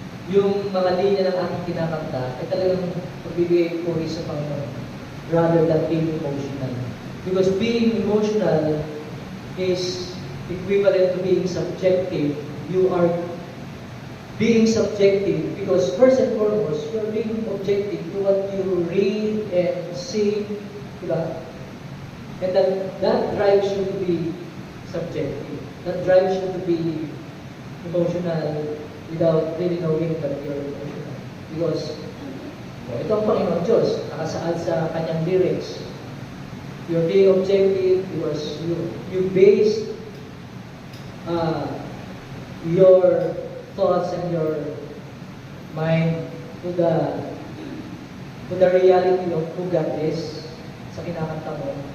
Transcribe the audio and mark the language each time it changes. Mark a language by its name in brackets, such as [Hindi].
[Filipino] Yung mga linya ng ating kinakanta ay talagang magbibigay puri sa Panginoon [English] rather than being emotional. Because being emotional is equivalent to being subjective. You are being subjective because first and foremost, you are being objective to what you read and sing, diba? And that drives you to be subjective. That drives you to be emotional without really knowing that you're emotional. [Filipino] Because ito ang Panginoon Diyos, nakasaad sa kanyang lyrics. [English] You're being objective because you base your thoughts and your mind to the reality of who God is [Filipino] sa kinakanta mo.